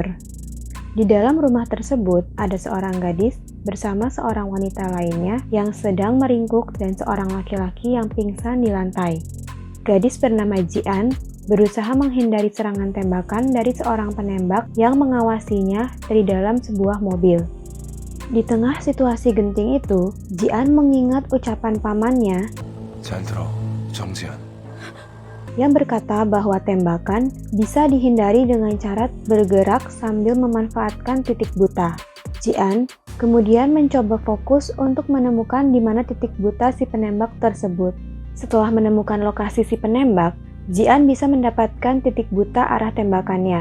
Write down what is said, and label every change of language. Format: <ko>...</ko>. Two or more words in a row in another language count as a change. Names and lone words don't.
<id>Di dalam rumah tersebut ada seorang gadis bersama seorang wanita lainnya yang sedang meringkuk dan seorang laki-laki yang pingsan di lantai. Gadis bernama Ji-an berusaha menghindari serangan tembakan dari seorang penembak yang mengawasinya dari dalam sebuah mobil. Di tengah situasi genting itu, Ji-an mengingat ucapan pamannya</id> <ko>잘 들어, 정지현.</ko> <id>yang berkata bahwa tembakan bisa dihindari dengan cara bergerak sambil memanfaatkan titik buta. Ji-an kemudian mencoba fokus untuk menemukan di mana titik buta si penembak tersebut. Setelah menemukan lokasi si penembak, Ji-an bisa mendapatkan titik buta arah tembakannya.</id>